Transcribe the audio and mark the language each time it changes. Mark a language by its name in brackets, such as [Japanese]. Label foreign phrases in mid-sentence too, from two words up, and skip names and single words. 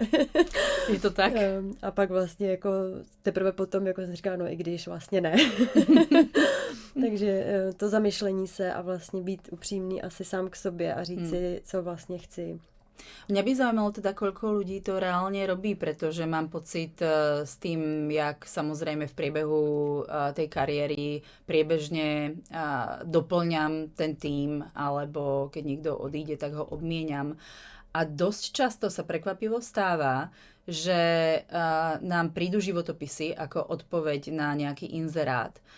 [Czech] Je to tak? A pak vlastně jako teprve potom, jako jsem říkala, no i když vlastně ne. Takže to zamyšlení se a vlastně být upřímný asi sám k sobě a říct si, co vlastně chci. [Slovak] Mňa by zaujímalo teda, koľko ľudí to reálne robí, pretože mám pocit s tým, jak samozrejme v priebehu tej kariéry priebežne doplňam ten tím, alebo keď niekto odíde, tak ho obmieniam. A dosť často sa prekvapivo stáva, že nám prídu životopisy ako odpoveď na nejaký inzerát.